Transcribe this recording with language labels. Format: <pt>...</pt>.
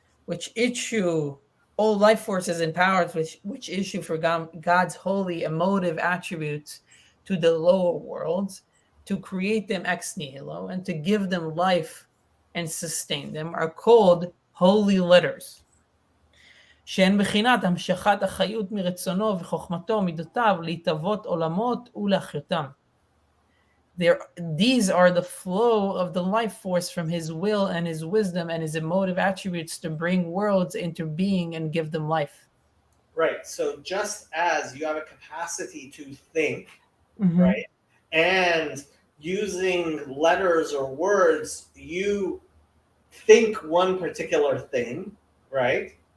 <en>which issue all life forces and powers which issue for God's holy emotive attributes to the lower worlds, to create them ex nihilo and to give them life and sustain them, are called holy letters.</en> <he>שהן בחינת המשכת החיות מרצונו וחוכמתו ומידותיו להתהוות עולמות ולהחיותם.</he> <en>These are the flow of the life force from his will and his wisdom and his emotive attributes to bring worlds into being and give them life. Right. So just as you have a capacity to think, right, and using letters or words, you think one particular thing, right?</en>